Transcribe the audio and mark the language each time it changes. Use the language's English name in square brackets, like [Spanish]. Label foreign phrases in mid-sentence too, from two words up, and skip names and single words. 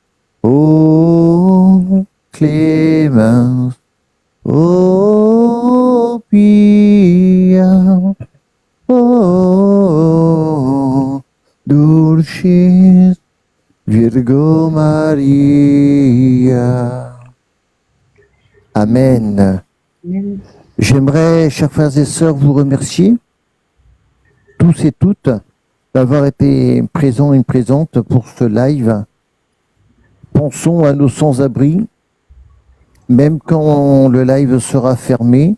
[Latin] O clemens, o pia, o dulcis Virgo Maria. Amen. Amen. [French] J'aimerais, chers frères et sœurs, vous remercier, tous et toutes, d'avoir été présents et présentes pour ce live. Pensons à nos sans-abri, même quand le live sera fermé.